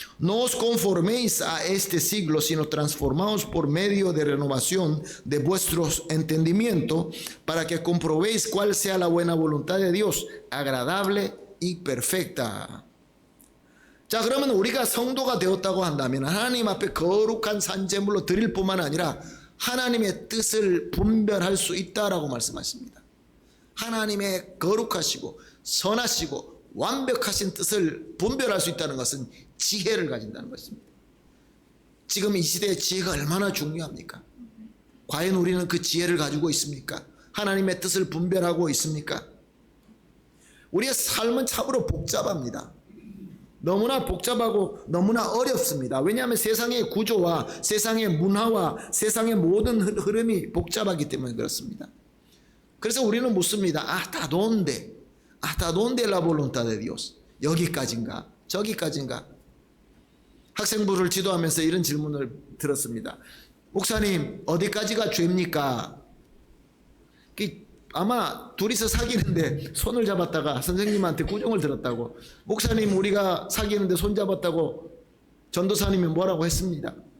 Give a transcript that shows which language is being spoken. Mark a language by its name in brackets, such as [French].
[Spanish] No os conforméis a este siglo, sino transformaos por medio de renovación de vuestro entendimiento, para que comprobéis cuál sea la buena voluntad de Dios, agradable y perfecta. [Korean] 자, 그러면 우리가 성도가 되었다고 한다면 하나님 앞에 거룩한 산제물로 드릴 뿐만 아니라 하나님의 뜻을 분별할 수 있다라고 말씀하십니다. 하나님의 거룩하시고 선하시고 완벽하신 뜻을 분별할 수 있다는 것은 지혜를 가진다는 것입니다. 지금 이 시대의 지혜가 얼마나 중요합니까? 과연 우리는 그 지혜를 가지고 있습니까? 하나님의 뜻을 분별하고 있습니까? 우리의 삶은 참으로 복잡합니다. 너무나 복잡하고 너무나 어렵습니다. 왜냐하면 세상의 구조와 세상의 문화와 세상의 모든 흐름이 복잡하기 때문에 그렇습니다. 그래서 우리는 묻습니다. [Spanish] ¿Hasta dónde la voluntad de Dios? [Korean] 여기까지인가? 저기까지인가? 학생부를 지도하면서 이런 질문을 들었습니다. 목사님, 어디까지가 죄입니까? 아마 둘이서 사귀는데 손을 잡았다가 선생님한테 구정을 들었다고, 목사님 우리가 사귀는데 손 잡았다고 전도사님이 뭐라고 했습니다.